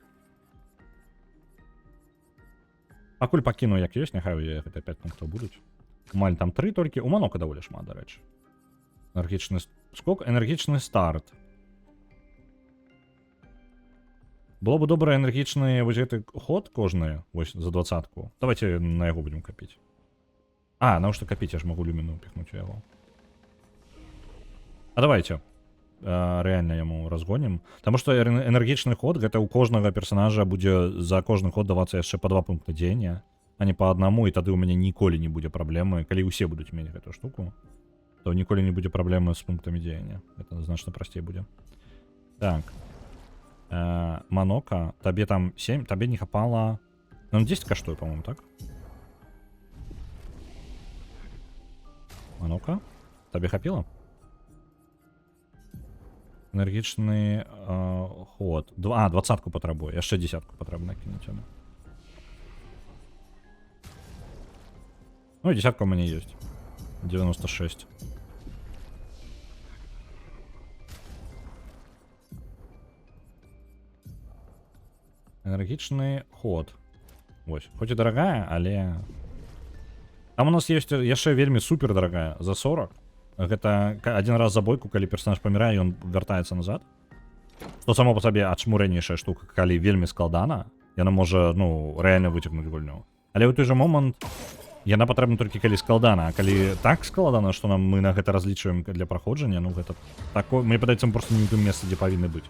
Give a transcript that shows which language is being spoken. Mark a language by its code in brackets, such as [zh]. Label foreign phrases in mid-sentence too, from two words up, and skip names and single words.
[be] Пакуль пакіну як ёсць, няхай гэта 5 пунктаў будуць. У Маль там 3 толькі. У Манока даволі шмат, дарэчы. Энергічны скок, энергічны старт. [ru] Было бы добрый энергичный [be] вось гэты ход кожны, вось за 20-ку. [ru] Давайте [be] на яго [ru] будем копить. А, на что копить, я ж могу люмину упихнуть [be] у яго. [ru] А давайте. Реально яму разгоним. Потому что энергичный ход, [be] гэта у кожнага персонажа будзе за кожны ход давацца яшчэ по 2 пункта дзеяння, [ru] а не по одному, [be] і тады у мяне ніколі не будзе праблемы. Калі ўсе будуць мець гэту штуку, то ніколі не будзе праблемы з пунктамі дзеяння. Это значна прасцей будзе. Так. Манока, табе там 7, табе не хапала... Ну, 10 каштуе, по-моему, так? Манока, табе хапіла? Энергічны ход. 20-ку патрабуе, яшчэ 10-ку патрэбна кінуць яму. [ru] Ну и 10-ка у меня есть. 96. Энергичный ход. Ось. Хоть и дорогая, [be] але... Там у нас есть яшчэ вельмі супер дорогая. За 40. Гэта один раз за бойку, калі персонаж памірае, ён вяртаецца назад. Што само по сабе адчмурэнейшая штука, калі вельмі складана, яна можа, ну, рэальна выцягнуць гульню. Але ў той жа момант яна патрэбна толькі калі складана, а калі так складана, што мы на гэта разлічваем для праходжання, ну гэта такое, мне падаецца, мы проста не ў тым месцы, дзе павінны быць.